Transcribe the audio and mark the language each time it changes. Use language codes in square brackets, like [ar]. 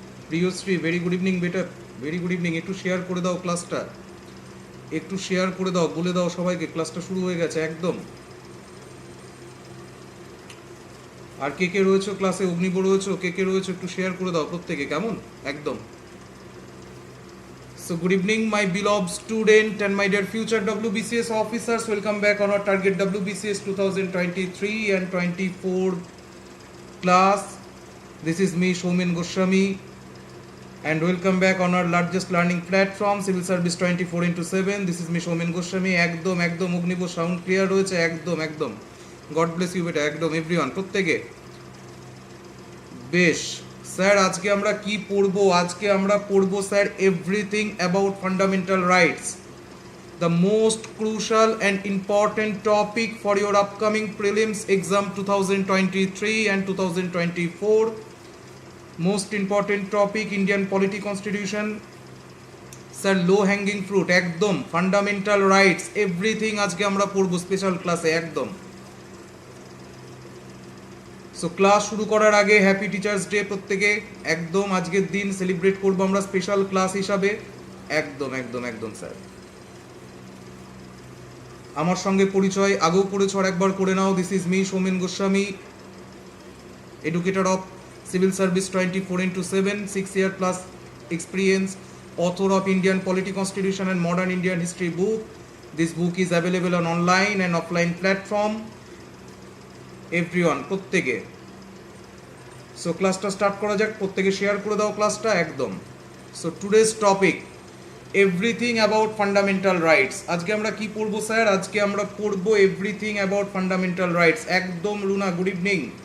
[bn] প্রিয়শ্রী, very good evening বেটা, very good evening. একটু share করে দাও ক্লাসটা, একটু শেয়ার করে দাও, বলে দাও সবাইকে ক্লাসটা শুরু হয়ে গেছে একদম। আর কে কে রয়েছে ক্লাসে, অগ্নিব রয়েছে, কে কে রয়েছে একটু শেয়ার করে দাও প্রত্যেকে, কেমন একদম। [en] So good evening my beloved student and my dear future WBCS officers. Welcome back on our target WBCS 2023 and 24 class. This is me Soumen Goswami and welcome back on our largest learning platform Civil Service 24/7. This is me Soumen Goswami. [bn] একদম একদম Agnib, sound clear রয়েছে একদম একদম। [en] God bless you [bn] বেটা, একদম everyone প্রত্যেকে। বেশ sir, আজকে আমরা কি পড়বো? আজকে আমরা পড়বো sir [en] Everything about fundamental rights, the most crucial and important topic for your upcoming prelims exam 2023 and 2024। Most important topic Indian polity constitution sir, low hanging fruit একদম, fundamental rights everything [bn] আজকে আমরা পড়বো [en] Special ক্লাসে একদম। [bn] So class শুরু করার আগে [en] happy teachers' day [bn] প্রত্যেকে, একদম আজকের দিন সেলিব্রেট করবো আমরা স্পেশাল ক্লাস হিসাবে একদম একদম একদম। স্যার আমার সঙ্গে পরিচয় আগেও করেছ, আর একবার করে নাও। [en] This is me Soumen Goswami, educator of civil service 24/7, 6 year plus experience, author of Indian Polity Constitution and Modern Indian History book. This book is available on online and offline platform. [bn] Everyone প্রত্যেকে, so ক্লাসটা start করা যাক, প্রত্যেকে share করে দাও ক্লাসটা একদম। [en] So today's topic everything about fundamental rights. [bn] আজকে আমরা কি পড়বো স্যার? আজকে আমরা পড়বো [en] everything about fundamental rights [bn] একদম। Runa, good evening.